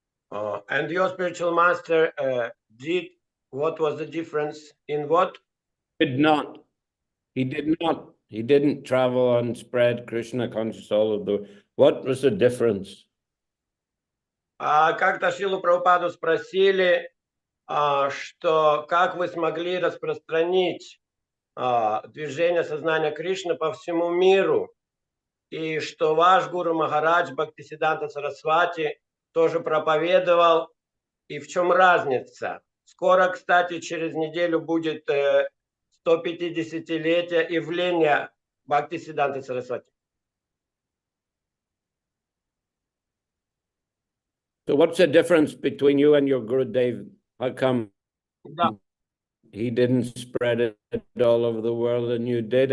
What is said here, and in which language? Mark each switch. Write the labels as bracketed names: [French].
[English] And your spiritual master did. What was the difference in what? Did not. He did not. He didn't travel and spread Krishna consciousness all over the. What was the difference? [Russian] Как-то Шрилу Прабхупаду спросили, что как вы смогли распространить движение сознания Кришны по всему миру, и что ваш гуру Махарадж Бхактисиддханта Сарасвати тоже проповедовал, и в чем разница? Скоро, кстати, через неделю будет 150-летие явления Бхактисиддханты Сарасвати. [English] So what's the difference between you and your Guru Dev? How come he didn't spread it all over the world and you did?